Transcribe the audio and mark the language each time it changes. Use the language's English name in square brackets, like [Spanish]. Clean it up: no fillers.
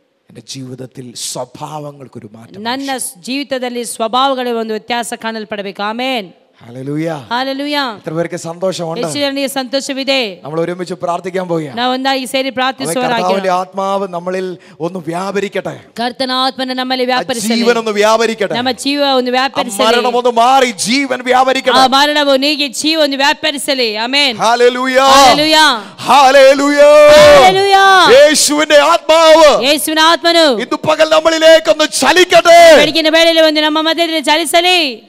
[Malayalam] എന്റെ ജീവിതത്തിൽ സ്വഭാവങ്ങൾക്കൊരു മാറ്റം, [Kannada] ನನ್ನ ಜೀವಿತದಲ್ಲಿ ಸ್ವಭಾವಗಳಿಗೆ ಒಂದು ವ್ಯತ್ಯಾಸ ಕಾಣಲ್ಪಡಬೇಕು. ಆಮೆನ್. [Malayalam] ഹല്ലേലൂയ. [Kannada] ಹಾಲೆಲೂಯ. [Malayalam] എത്ര പേർക്ക് സന്തോഷമുണ്ട്? [Kannada] ಎಷ್ಟು ಜನರಿಗೆ ಸಂತೋಷವಿದೆ? [Malayalam] നമ്മൾ ഒരുമിച്ച് പ്രാർത്ഥിക്കാൻ പോവുകയാണ്. [Kannada] ನಾವು ಒಂದಾಗಿ ಸೇರಿ ಪ್ರಾರ್ಥಿಸುವರಾಗಿ [Malayalam] കർത്താവിന്റെ ആത്മാവ് നമ്മളിൽ ഒന്ന് വ്യാപരിക്കട്ടെ. [Kannada] ಕರ್ತನ ಆತ್ಮನ ನಮ್ಮಲ್ಲಿ ವ್ಯಾಪರಿಸಲಿ. [Malayalam] ജീവൻ ഒന്ന് വ്യാപരിക്കട്ടെ. [Kannada] ನಮ್ಮ ಜೀವ ಒಂದು ವ್ಯಾಪರಿಸಲಿ. [Malayalam] മരണം ഒന്ന് മാറി ജീവൻ വ്യാപരിക്കട്ടെ. [Kannada] ಆ ಮರಣವು ನೀಗಿ ಜೀವ ಒಂದು ವ್ಯಾಪರಿಸಲಿ. Amen. [Malayalam] Hallelujah. Hallelujah. Hallelujah. Hallelujah. യേശുവിന്റെ ആത്മാവ് [Kannada] ಯೇಸುವಿನ ಆತ್ಮನು [Malayalam] ഇന്ന് പകൽ നമ്മളിലേക്ക് ഒന്ന് ചലിക്കട്ടെ. [Kannada] ಬೆಳಗಿನ ವೇಳೆಯಲ್ಲಿ ಒಂದು ನಮ್ಮ ಮಧ್ಯದಲ್ಲಿ ಚಲಿಸಲಿ.